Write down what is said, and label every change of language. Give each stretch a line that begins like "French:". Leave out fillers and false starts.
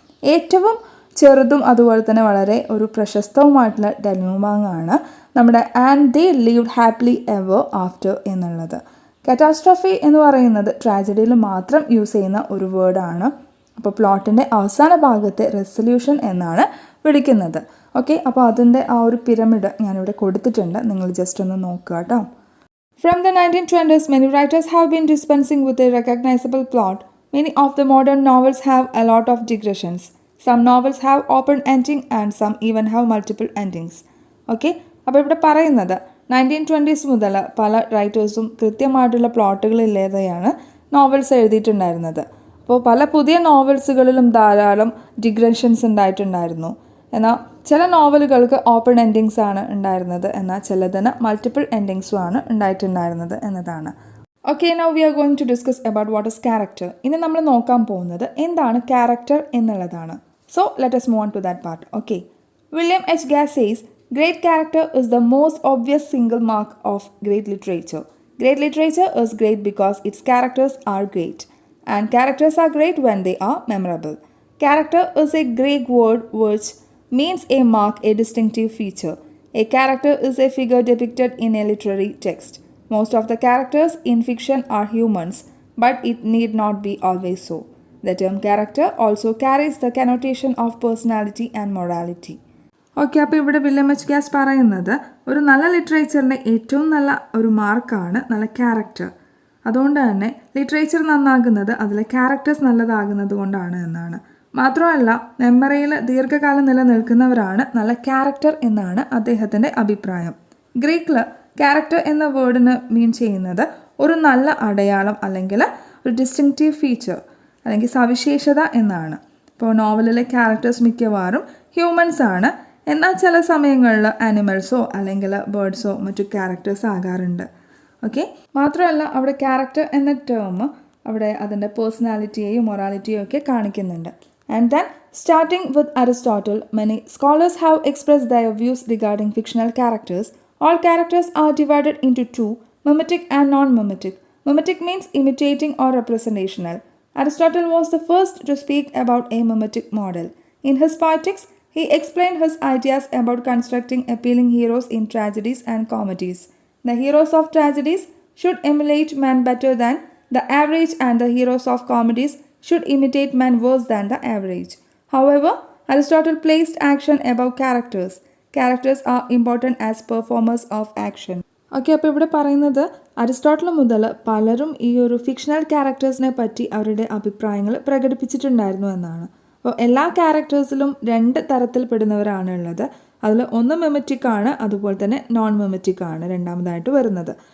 Malayalam: ഏറ്റവും ചെറുതും അതുപോലെ തന്നെ വളരെ ഒരു പ്രശസ്തവുമായിട്ടുള്ള ഡെന്യൂമാങ് ആണ് നമ്മുടെ
English: and they lived happily ever after
Malayalam: എന്നുള്ളത്. കറ്റാസ്ട്രോഫി എന്ന് പറയുന്നത് ട്രാജഡിയിൽ മാത്രം യൂസ് ചെയ്യുന്ന ഒരു വേർഡാണ്. അപ്പോൾ പ്ലോട്ടിൻ്റെ അവസാന ഭാഗത്തെ റെസൊല്യൂഷൻ എന്നാണ് വിളിക്കുന്നത്. ഓക്കെ, അപ്പോൾ അതിൻ്റെ ആ ഒരു പിരമിഡ് ഞാനിവിടെ കൊടുത്തിട്ടുണ്ട്, നിങ്ങൾ ജസ്റ്റ് ഒന്ന് നോക്കുക കേട്ടോ.
English: From the 1920s, many writers have been dispensing with a recognizable plot. Many of the modern novels have a lot of digressions. Some novels have open ending and some even have multiple endings.
Malayalam: Okay, അപ്പോൾ ഇവിടെ പറയുന്നത് 1920s മുതൽ പല റൈറ്റേഴ്സും കൃത്യമായിട്ടുള്ള പ്ലോട്ടുകളില്ലാതെയാണ് novels എഴുതിയിട്ടുണ്ടായിരുന്നത്. അപ്പോൾ പല പുതിയ നോവൽസുകളിലും ധാരാളം ഡിഗ്രഷൻസ് ഉണ്ടായിട്ടുണ്ടായിരുന്നു. എന്നാൽ ചില നോവലുകൾക്ക് ഓപ്പൺ എൻഡിങ്സ് ആണ് ഉണ്ടായിരുന്നത്, എന്നാൽ ചിലതിന് മൾട്ടിപ്പിൾ എൻഡിങ്സും ആണ് ഉണ്ടായിട്ടുണ്ടായിരുന്നത് എന്നതാണ്.
English: Okay, now we are going to discuss about what is character.
Malayalam: ഇനി നമ്മൾ നോക്കാൻ പോകുന്നത് എന്താണ് ക്യാരക്ടർ എന്നുള്ളതാണ്.
English: So let us move on to that part. Okay, William H Gass says, great character is the most obvious single mark of great literature. Great literature is great because its characters are great. And characters are great when they are memorable. Character is a Greek word which means a mark, a distinctive feature. A character is a figure depicted in a literary text. Most of the characters in fiction are humans, but it need not be always so. The term character also carries the connotation of personality and morality.
Malayalam: Okay, അപ്പോൾ ഇവിടെ William H Gauss പറയുന്നത് ഒരു നല്ല ലിറ്ററേച്ചറിൻ്റെ ഏറ്റവും നല്ല ഒരു മാർക്കാണ് നല്ല ക്യാരക്ടർ. അതുകൊണ്ട് തന്നെ ലിറ്ററേച്ചർ നന്നാകുന്നത് അതിലെ ക്യാരക്ടേഴ്സ് നല്ലതാകുന്നത് കൊണ്ടാണ് എന്നാണ്. മാത്രമല്ല മെമ്മറിയിൽ ദീർഘകാലം നിലനിൽക്കുന്നവരാണ് നല്ല ക്യാരക്ടർ എന്നാണ് അദ്ദേഹത്തിൻ്റെ അഭിപ്രായം. ഗ്രീക്കിൽ ക്യാരക്ടർ എന്ന വേർഡിന് മീൻ ചെയ്യുന്നത് ഒരു നല്ല അടയാളം അല്ലെങ്കിൽ ഒരു ഡിസ്റ്റിങ്റ്റീവ് ഫീച്ചർ അല്ലെങ്കിൽ സവിശേഷത എന്നാണ്. ഇപ്പോൾ നോവലിലെ ക്യാരക്ടേഴ്സ് മിക്കവാറും ഹ്യൂമൻസ് ആണ്, എന്നാൽ ചില സമയങ്ങളിൽ ആനിമൽസോ അല്ലെങ്കിൽ ബേർഡ്സോ മറ്റു ക്യാരക്ടേഴ്സ് ആകാറുണ്ട്. ഓക്കെ, മാത്രമല്ല അവിടെ ക്യാരക്ടർ എന്ന ടേം അവിടെ അതിൻ്റെ പേഴ്സണാലിറ്റിയെയും മൊറാലിറ്റിയും ഒക്കെ കാണിക്കുന്നുണ്ട്.
English: And then starting with Aristotle, many scholars have express their views regarding fictional characters. All characters are divided into two, mimetic and non-mimetic. Mimetic means imitating or representational. Aristotle was the first to speak about a mimetic model. In his Poetics, he explained his ideas about constructing appealing heroes in tragedies and comedies. The heroes of tragedies should emulate men better than the average, and the heroes of comedies should imitate men worse than the average. However, Aristotle placed action above characters. Characters are important as performers of action.
Malayalam: Okay, അപ്പോൾ ഇവിടെ പറയുന്നത് Aristotle മുതൽ പലരും ഈ ഒരു fictional ക്യാരക്ടേഴ്സിനെ പറ്റി അവരുടെ അഭിപ്രായങ്ങൾ പ്രകടിപ്പിച്ചിട്ടുണ്ടായിരുന്നു എന്നാണ്. അപ്പോൾ എല്ലാ ക്യാരക്ടേഴ്സിലും രണ്ട് തരത്തിൽപ്പെടുന്നവരാണ് ഉള്ളത്. അതിൽ ഒന്ന് മിമറ്റിക് ആണ്, അതുപോലെ തന്നെ നോൺ മിമറ്റിക് ആണ് രണ്ടാമതായിട്ട് വരുന്നത്.